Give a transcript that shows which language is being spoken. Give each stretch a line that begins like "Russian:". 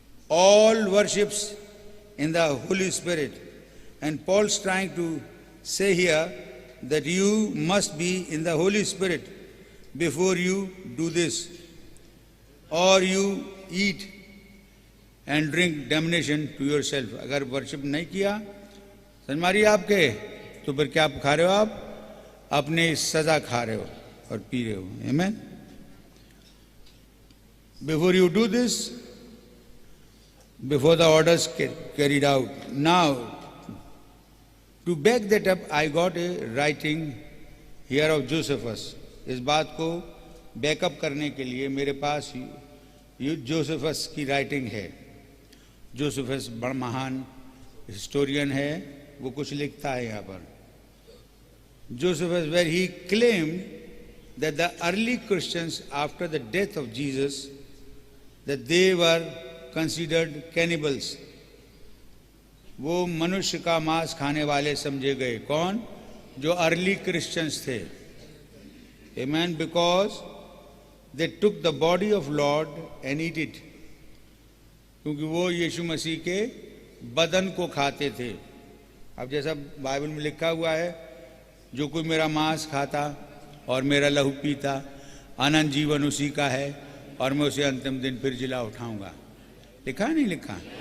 English: All worships in the Holy Spirit, and Paul's trying to say here that you must be in the Holy Spirit before you do this, or you eat and drink damnation to yourself.
Hindi: अगर worship नहीं किया, समझ मारिए आपके, तो फिर क्या खा रहे हो आप? अपने सजा खा रहे हो और पी रहे हो। आमीन।
English: Before you do this, before the orders carried out. Now, to back that up, I got a writing here of Josephus.
Hindi: इस बात को बैकअप करने के लिए मेरे पास जोसेफस की राइटिंग है। जोसेफस बड़ा महान हिस्टोरियन है, वो कुछ लिखता है यहाँ पर।
English: Josephus, where he claimed that the early Christians, after the death of Jesus, that they were considered cannibals.
Hindi: वो मनुष्य का मांस खाने वाले समझे गए। कौन? जो अर्ली क्रिश्चियंस थे।
English: Amen. Because they took the body of Lord and eat it.
Hindi: क्योंकि वो यीशु मसीह के बदन को खाते थे। अब जैसा बाइबल में लिखा हुआ है, जो कोई मेरा मांस खाता और मेरा लहू पीता, अनंत जीवन उसी का है, और मैं उसे अंतिम दिन फिर जिला उठाऊंगा। लिखा है नहीं लिखा?